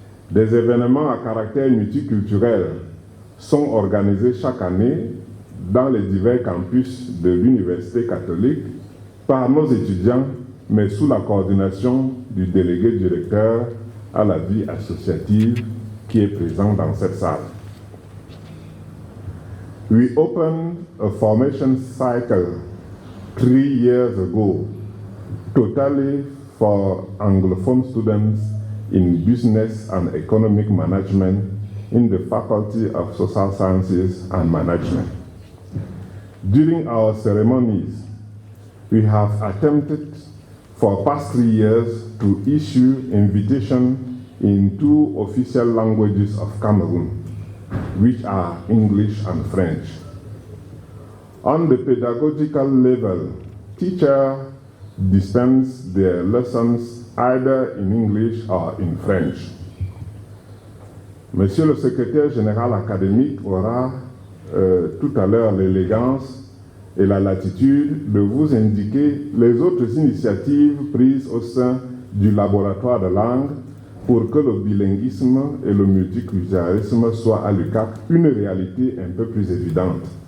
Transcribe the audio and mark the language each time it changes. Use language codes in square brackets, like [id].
[fr] Des événements à caractère multiculturel sont organisés chaque année dans les divers campus de l'Université catholique par nos étudiants, mais sous la coordination du délégué directeur à la vie associative qui est présent dans cette salle. [en] We opened a formation cycle 3 years ago, totally for Anglophone students in business and economic management in the Faculty of Social Sciences and Management. During our ceremonies, we have attempted for past 3 years to issue invitation in 2 official languages of Cameroon, which are English and French. On the pedagogical level, teachers dispense their lessons either in English or in French. [fr] Monsieur le Secrétaire Général Académique aura tout à l'heure l'élégance et la latitude de vous indiquer les autres initiatives prises au sein du laboratoire de langue pour que le bilinguisme et le multiculturalisme soient à l'UQAC une réalité un peu plus évidente.